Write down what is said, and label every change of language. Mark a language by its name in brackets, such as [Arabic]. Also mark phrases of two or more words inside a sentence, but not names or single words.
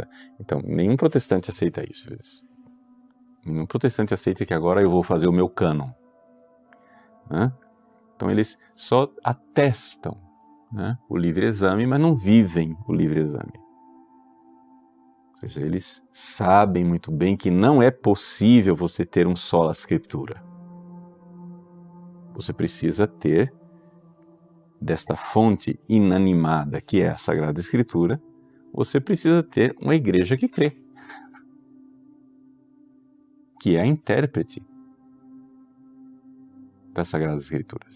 [Portuguese] Então, nenhum protestante aceita isso. Nenhum protestante aceita que agora eu vou fazer o meu cânon, né? Então eles só atestam, né, o livre exame, mas não vivem o livre exame. Ou seja, eles sabem muito bem que não é possível você ter um [Latin] sola scriptura. [Portuguese] Você precisa ter desta fonte inanimada que é a Sagrada Escritura, você precisa ter uma igreja que crê, que é a intérprete das Sagradas Escrituras.